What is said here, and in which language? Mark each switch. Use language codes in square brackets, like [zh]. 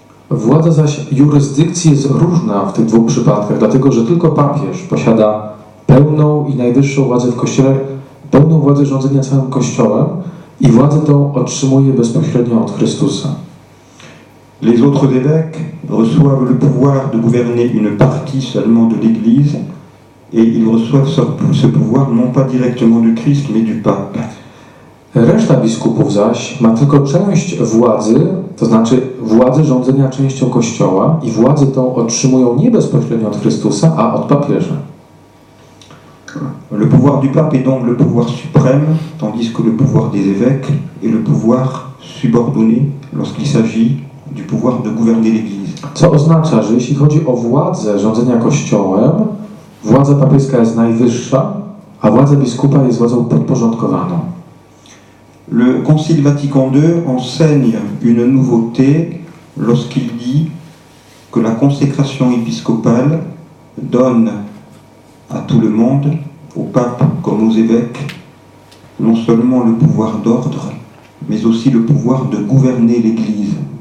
[pl] Władza zaś jurysdykcji jest różna w tych dwóch przypadkach, dlatego że tylko papież posiada pełną i najwyższą władzę w Kościele, pełną władzę rządzenia całym Kościołem i władzę tą otrzymuje bezpośrednio od Chrystusa. [fr] Les autres évêques reçoivent le pouvoir de gouverner une partie seulement de l'Église et ils reçoivent ce pouvoir non pas directement du Christ mais du pape. [pl] Reszta biskupów zaś ma tylko część władzy, to znaczy władzę rządzenia częścią Kościoła i władzę tą otrzymują nie bezpośrednio od Chrystusa, a od papieża. [fr] Le pouvoir du pape est donc le pouvoir suprême, tandis que le pouvoir des évêques est le pouvoir subordonné lorsqu'il s'agit du pouvoir de gouverner l'Église. [pl] Co oznacza, że jeśli chodzi o władzę rządzenia Kościołem, władza papieska jest najwyższa, a władza biskupa jest władzą podporządkowaną. [fr] Le Concile Vatican II enseigne une nouveauté lorsqu'il dit que la consécration épiscopale donne à tout le monde, au pape comme aux évêques, non seulement le pouvoir d'ordre, mais aussi le pouvoir de gouverner l'Église.